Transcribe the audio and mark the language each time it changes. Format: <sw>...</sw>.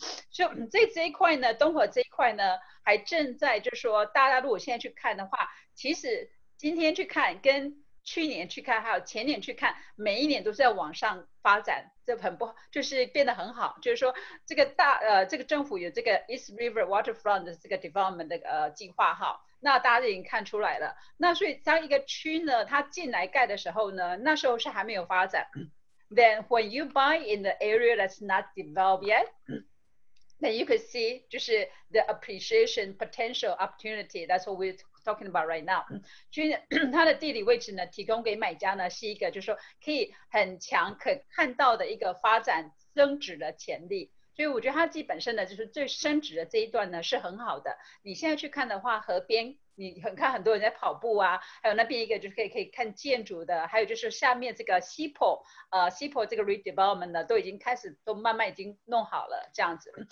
<zh>就这一块呢，东河这一块呢，还正在就是说，大家如果现在去看的话，其实今天去看跟去年去看，还有前年去看，每一年都是在往上发展，这很不就是变得很好。就是说，这个这个政府有这个 East River Waterfront 的这个 development 的计划哈，那大家已经看出来了。那所以当一个区呢，它进来盖的时候呢，那时候是还没有发展。</zh> <en>Then when you buy in the area that's not developed yet, then you could see</en> <zh>就是</zh> <en>the appreciation potential opportunity. That's what we're talking about right now.</en> <zh>所以它的地理位置呢，提供给买家呢是一个就是说可以很强可看到的一个发展增值的潜力。所以我觉得它基本上呢，就是最升值的这一段呢是很好的。你现在去看的话，河边你看很多人在跑步啊，还有那边一个就是可以看建筑的，还有就是下面这个西坡这个 redevelopment 呢，都已经开始都慢慢已经弄好了这样子。</zh>